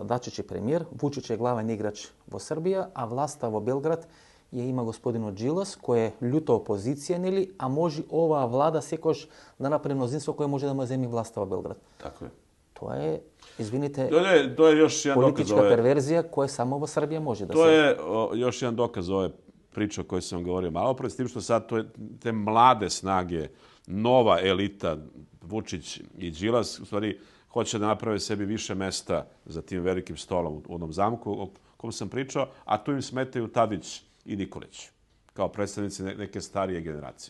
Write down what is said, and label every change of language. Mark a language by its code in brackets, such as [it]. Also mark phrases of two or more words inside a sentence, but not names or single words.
[mk] Дачич е премиер, Вучич е главен играч во Србија, а власта во Белград ја има господинот Джилас, кој е љута опозиција, нели, а може оваа влада секош да направи мнозинство кој може да му земи власта во Белград. [sr] Тако е. [mk] Тоа е, извините, тоа е још еден политичка доказ перверзија која само во Србија може да се... Тоа е још еден доказ [sr] ove priče o kojoj sam govorio malo pre, s tim što sad te mlade snage, nova elita, Vučić i Đilas, u stvari hoće da naprave sebi više mesta za tim velikim stolom u onom zamku o kom sam pričao, a tu im smetaju Tadić i Nikolić, kao predstavnici neke starije generacije.